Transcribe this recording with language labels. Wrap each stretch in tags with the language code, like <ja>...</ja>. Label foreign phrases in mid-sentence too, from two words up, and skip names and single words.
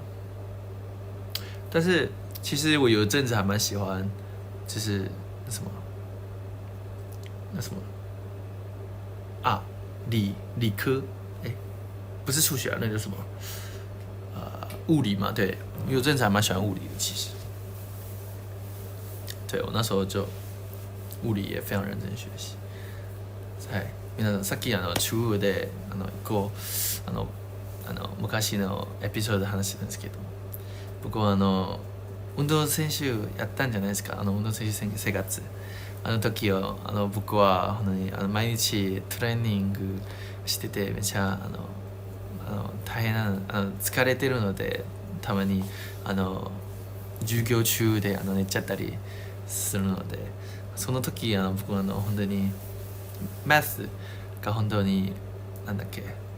<zh>但是其实我有一阵子还蛮喜欢，就是那什么啊，理科，不是数学啊，那叫什么？物理嘛，对，有阵子还蛮喜欢物理的，其实。对，我那时候就物理也非常认真学習。</zh> <ja>はい、皆さんさっき中部で昔のエピソードで話してたんですけど、僕は運動選手やったんじゃないですか。運動選手生活。あの時を僕は本当に毎日トレーニングしててめちゃ大変な疲れてるのでたまに授業中で寝ちゃったりするので、その時僕は本当にマスが本当になんだっけ、</ja>